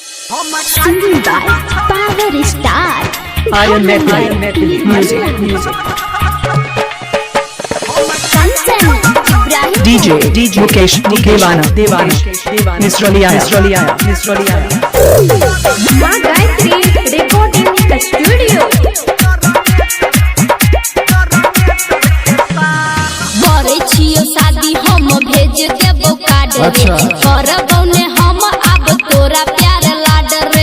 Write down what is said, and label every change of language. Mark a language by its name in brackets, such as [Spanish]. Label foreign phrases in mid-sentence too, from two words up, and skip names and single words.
[English] Singing by Power Star. Iron Music. DJ Mukesh Devana Nisroliya माँ गायत्री रिकॉर्डिंग स्टूडियो। [Maithili] करे छियो शादी हम भेज देबो कार्ड रे, करबौ ने हम अब तोरा प्यार लाड रे।